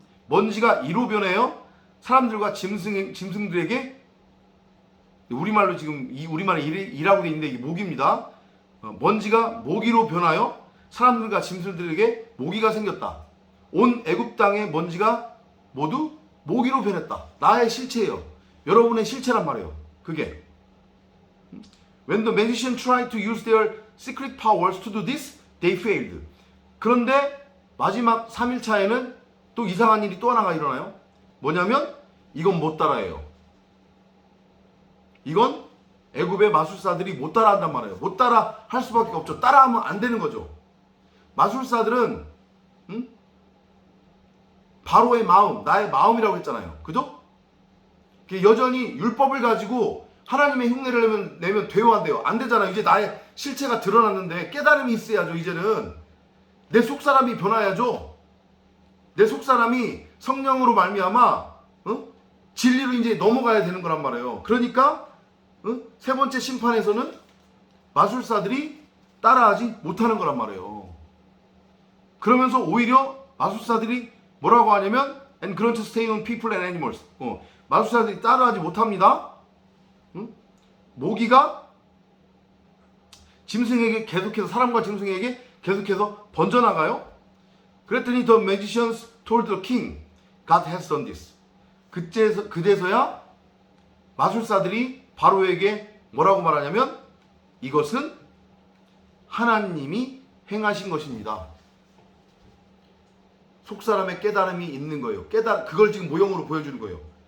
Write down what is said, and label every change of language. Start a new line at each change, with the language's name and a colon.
Korean: 먼지가 이로 변해요. 사람들과 짐승들에게, 우리말로 지금 우리말에 이라고 돼 있는데 이게 모기입니다. 먼지가 모기로 변하여 사람들과 짐승들에게 모기가 생겼다. 온 애굽 땅의 먼지가 모두 모기로 변했다. 나의 실체예요. 여러분의 실체란 말이에요. 그게.
English: When the magician tried to use their secret powers to do this, they failed.
Korean: 그런데 마지막 3일차에는 또 이상한 일이 또 하나가 일어나요. 뭐냐면 이건 못 따라해요. 이건 애굽의 마술사들이 못 따라한단 말이에요. 못 따라 할 수밖에 없죠. 따라하면 안 되는 거죠. 마술사들은 바로의 마음, 나의 마음이라고 했잖아요. 그죠? 여전히 율법을 가지고 하나님의 흉내를 내면 돼요, 안 돼요? 안 되잖아요. 이제 나의 실체가 드러났는데 깨달음이 있어야죠. 이제는 내 속사람이 변화야죠. 내 속사람이 성령으로 말미암아 진리로 이제 넘어가야 되는 거란 말이에요. 그러니까 세 번째 심판에서는 마술사들이 따라하지 못하는 거란 말이에요. 그러면서 오히려 마술사들이 뭐라고 하냐면
English: and grant to stay on people and animals.
Korean: 마술사들이 따라하지 못합니다. 모기가 짐승에게 계속해서, 사람과 짐승에게 계속해서 번져나가요. 그랬더니
English: the magicians told the king, God has done this.
Korean: 그제서야 마술사들이 바로에게 뭐라고 말하냐면 이것은 하나님이 행하신 것입니다. 속사람의 깨달음이 있는 거예요. 그걸 지금 모형으로 보여주는 거예요.